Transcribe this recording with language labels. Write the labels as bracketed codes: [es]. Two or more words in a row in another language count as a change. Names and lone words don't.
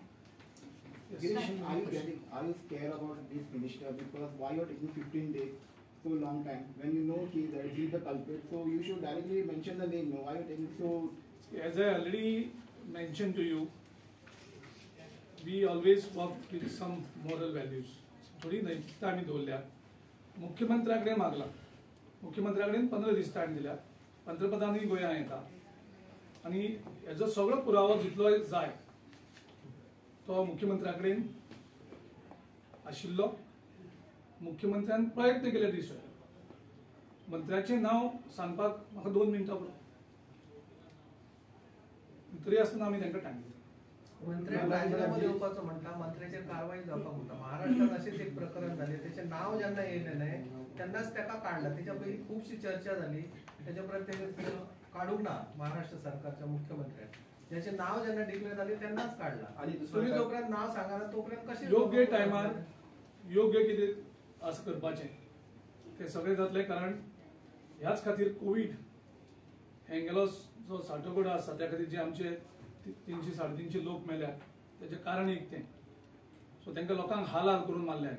[en] Girish, are you scared about this minister? Because why you're taking 15 days, so long time, when you know that he's the culprit, so you should directly mention the name. No, why are you taking so? As I already mentioned to you, we always work with some moral values. [kok] थोडी नैतिकता आम्ही धरल्या. मुख्यमंत्र्याकडे मागला. मुख्यमंत्र्याकडे 15 दीस टाइम दिला. पंतप्रधानांनी गोंयांत येता. आणि याचा सगळो पुरावो जितलो जाय तो मुख्यमंत्र्याकडे आशिल्लो. मुख्यमंत्र्यान प्रयत्न केले दिसता. मंत्र्याचे नाव सांगपाक म्हाका 2 मिनटां पुरो. तरी आसतना आमी तांकां टायम दिलो. मंत्र्याक राजीनामा दिवपाचो म्हणटा, मंत्र्याचेर कारवाई जावपाक म्हणटा. [mr] महाराष्ट्रात असेच एक प्रकरण झाले, [kok] त्याचे नाव जेन्ना येयलें न्हय तेन्नाच ताका काडला. तेच्या पयलीं खूबशी चर्चा जाली, तेच्या परत ते काडूंक ना महाराष्ट्र सरकारच्या मुख्यमंत्र्याक. [mr] ज्याचे नाव ज्यांना डिक्लेअर झाले त्यांनाच काढला. आणि दुसरं तुम्ही काय? जोपर्यंत नाव सांगा ना तोपर्यंत कसे [kok] योग्य टायमार योग्य कितें असं करपाचें ते सगळें जातलें. कारण ह्याच खातीर कोविड हें गेलो जो साठोगड आसा त्या खातीर जे आमचे 300 350 लोक मेल्यात तेजें कारण एक तें. सो तांकां लोकांक हाल करून मारल्यात.